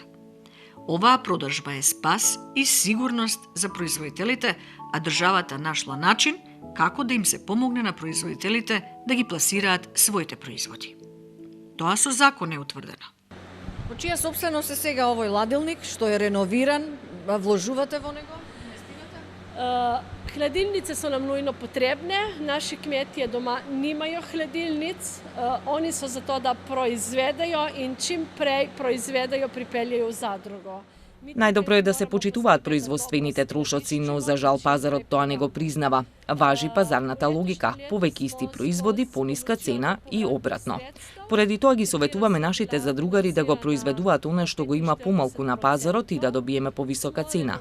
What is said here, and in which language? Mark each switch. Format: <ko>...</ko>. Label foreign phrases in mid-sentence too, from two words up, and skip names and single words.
<mk>Оваа продажба е спас и сигурност за производителите, а државата нашла начин како да им се помогне на производителите да ги пласираат своите производи. Тоа со закон е утврдено. По чија собственост е сега овој ладилник, што е реновиран, вложувате во него?</mk> <sl>Hladilnice so nam nujno potrebne, naši kmetje doma nimajo hladilnic, oni so zato, da proizvedejo in čim prej proizvedejo, pripeljejo v zadrugo.</sl> <mk>Најдобро е да се почитуваат производствените трошоци, но за жал пазарот тоа не го признава. Важи пазарната логика, повеќе исти производи, пониска цена и обратно. Поради тоа ги советуваме нашите задругари да го произведуваат она што го има помалку на пазарот и да добиеме повисока цена.</mk>